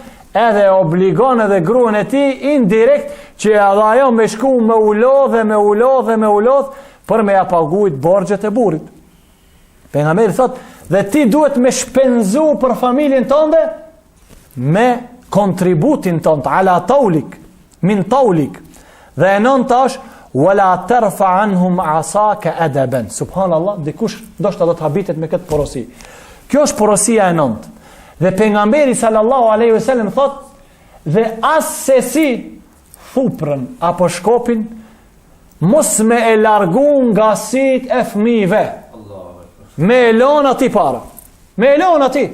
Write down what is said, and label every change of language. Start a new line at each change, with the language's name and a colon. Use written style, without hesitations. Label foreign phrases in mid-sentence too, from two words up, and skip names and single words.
Albanian: Edhe obligon edhe gruan e tij indirekt që edhe ajo me shku me ulodh për me ja paguajt borxhet e burrit. Pejgamberi thot: "Dhe ti duhet me shpenzu për familjen tënde me kontributin tënd,
Arabic: ala taulik, min taulik."
Albanian: Dhe e nënta është:
Arabic: "Wala tarfa anhum asaka adaban."
Albanian: Subhanallah, dikush ndoshta do të habitet me këtë porosi. Kjo është porosia e nëntë. Dhe pejgamberi
Arabic: sallallahu alaihi wasallam
Albanian: thot: "Dhe as se si thuprën apo shkopin mos me e largu nga sit e fëmijëve. Me e lon ati para. Me e lon ati.